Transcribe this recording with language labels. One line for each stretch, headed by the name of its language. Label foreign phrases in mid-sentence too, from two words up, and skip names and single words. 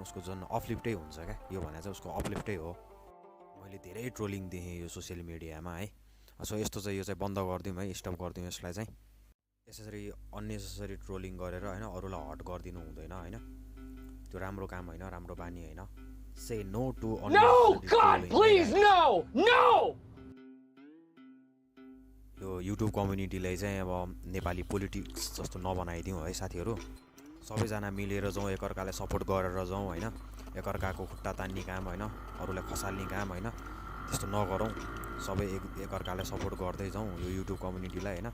Nepali: उसको झन् अपलिफ्टै हुन्छ क्या। यो भने चाहिँ उसको अपलिफ्टै हो। मैले धेरै ट्रोलिङ देखेँ यो
English: social mediaमा
Nepali: है। सो यस्तो चाहिँ यो चाहिँ बन्द गरिदिउँ है, स्टप गरिदिउँ यसलाई चाहिँ। यसरी
English: unnecessary trolling
Nepali: गरेर होइन अरूलाई हर्ट गरिदिनु हुँदैन होइन। त्यो राम्रो काम होइन, राम्रो बानी होइन।
English: Say no to unnecessary trolling. No, God, please, no, no.
Nepali: यो युट्युब कम्युनिटीलाई चाहिँ अब नेपाली पोलिटिक्स जस्तो नबनाइदिउँ है साथीहरू। सबैजना मिलेर जाउँ, एकअर्कालाई सपोर्ट गरेर जाउँ होइन। एकअर्काको खुट्टा तान्ने काम होइन, अरूलाई खसाल्ने काम होइन, त्यस्तो नगरौँ। सबै एकअर्कालाई सपोर्ट गर्दै जाउँ यो युट्युब कम्युनिटीलाई होइन।